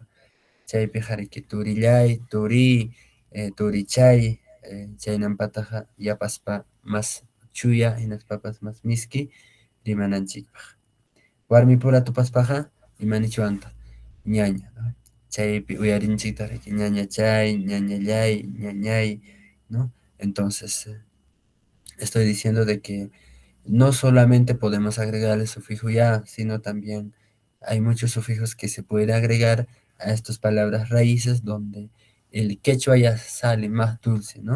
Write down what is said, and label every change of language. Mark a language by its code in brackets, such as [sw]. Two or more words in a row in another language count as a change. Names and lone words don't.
[qu] Chaypi qariki turillay, turi, turichay, chaynampataqa yapaspa mas chuya hinaspapas mas miski rimananchikpaq. Warmipura tupaspaqa imanichwantaq ñaña, ¿no? Chaypi uyarinchikta riki ñaña chay, ñañallay, ñañay, [es] ¿no? Entonces, estoy diciendo de que no solamente podemos agregar el sufijo ya, sino también hay muchos sufijos que se puede agregar a estas palabras raíces donde el quechua ya sale más dulce, ¿no?